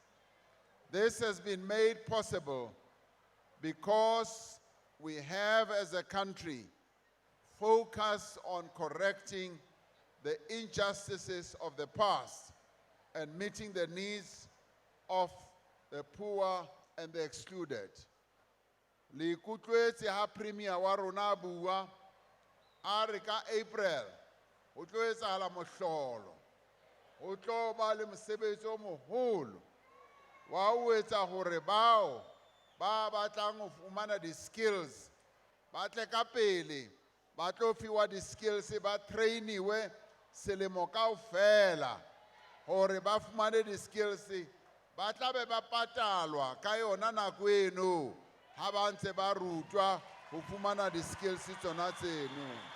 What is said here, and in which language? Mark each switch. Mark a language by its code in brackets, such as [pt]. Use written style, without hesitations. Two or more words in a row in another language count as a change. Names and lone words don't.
[en] This has been made possible because we have, as a country, focused on correcting the injustices of the past and meeting the needs of the poor and the excluded. [st] Le ikutlwetse ha premier wa rona bua a re ka April ho tlo etsahala mohlolo, ho tlo ba le mosebetsi o moholo wa ho etsa hore bao ba batlang ho fumana di-skills ba tle ka pele ba tlo fiwa di-skills ba trainiwe selemo kaofela hore ba fumane di-skills ba tla be ba patalwa ka yona nako eno ha ba ntse ba rutwa ho fumana di-skills tsona tseno.